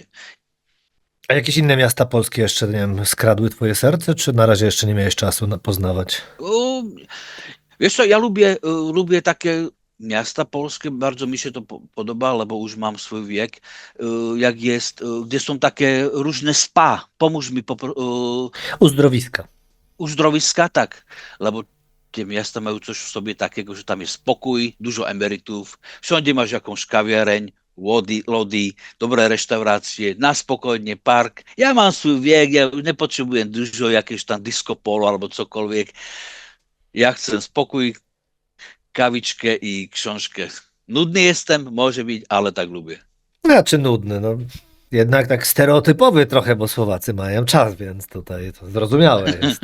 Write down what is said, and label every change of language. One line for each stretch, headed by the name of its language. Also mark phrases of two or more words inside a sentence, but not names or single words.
Polish: A jakieś inne miasta polskie jeszcze, nie wiem, skradły twoje serce, czy na razie jeszcze nie miałeś czasu poznawać? Wiesz co, ja lubię takie miasta polskie, bardzo mi się to podoba, bo już mam swój wiek, jak jest, gdzie są takie różne spa, pomóż mi Uzdrowiska. uzdrowiska,
Slovak: tak, lebo tie miasta majú coś v
Polish: sobie takiego,
Slovak: že tam je spokoj,
Polish: dużo emerytów,
Slovak: všade máš jakąś kawiareň, lody, dobré reštaurácie, na spokojnie park.
Polish: Ja
Slovak: mám svoj
Polish: wiek, ja nepotrzebujem dużo jakieś tam disco polo albo cokolwiek. Ja chcę spokój, kawiczkę i książkę. Nudny jestem, może być, ale tak lubię. Znaczy nudny, no. Jednak tak stereotypowy trochę, bo Słowacy mają czas, więc tutaj to zrozumiałe jest.